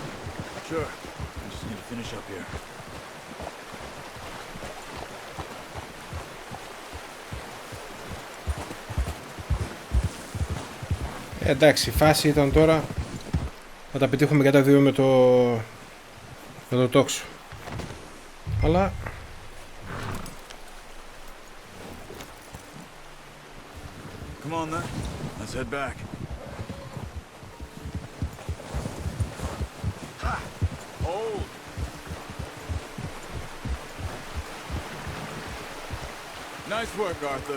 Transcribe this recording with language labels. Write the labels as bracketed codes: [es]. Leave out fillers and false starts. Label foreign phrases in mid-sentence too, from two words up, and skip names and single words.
[en] Sure, I just need to finish up here. [el] Εντάξει, η φάση ήταν τώρα να τα πετύχουμε κατά δύο με το τόξο. Αλλά [en] Come on then, let's head back. Ha! Hold! Nice work, Arthur.